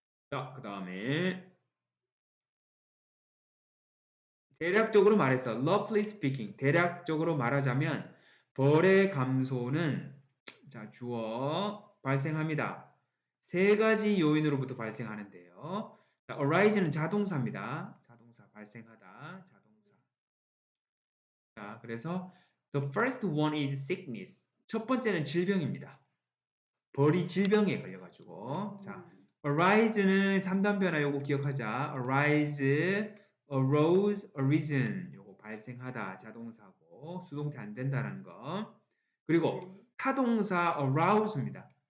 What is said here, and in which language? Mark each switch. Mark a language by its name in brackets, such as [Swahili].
[Korean] 자, 그다음에 대략적으로 말해서 [English] roughly speaking [Korean] 대략적으로 말하자면 벌의 감소는 자, 주어 발생합니다. 세 가지 요인으로부터 발생하는데요. 자, arise는 자동사입니다. 자동사 발생하다. 자동사. 자, 그래서 [English] the first one is sickness. [Korean] 첫 번째는 질병입니다. 벌이 질병에 걸려가지고 자, arise는 3단 변화 요거 기억하자. [English] arise, arose, arisen [Korean] 요거 발생하다 자동사고 수동태 안 된다는 거. 그리고 네. 타동사 arouse입니다.